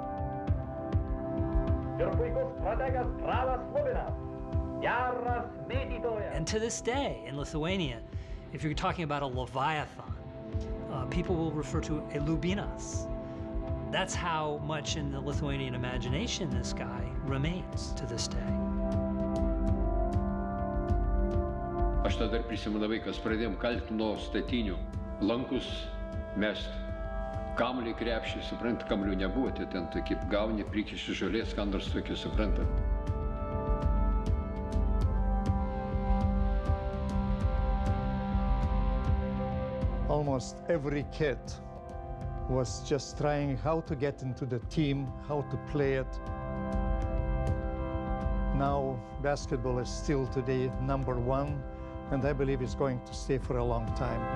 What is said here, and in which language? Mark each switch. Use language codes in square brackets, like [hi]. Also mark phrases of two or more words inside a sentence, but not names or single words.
[en] And to this day, in Lithuania, if you're talking about a Leviathan, people will refer to a Lubinas. That's how much in the Lithuanian imagination this guy remains to this day. [lt] Aš tada dar prisimenu vaikas, pradėjom kalti nuo statinių, lankus mest, kamuolį krepšį, suprantat, kamuolių nebuvo, tai ten tokie gauni, prikiši žolės, ką nors tokį, suprantat. [en] Almost every kid was just trying how to get into the team, how to play it. Now basketball is still today #1, and I believe it's going to stay for a long time.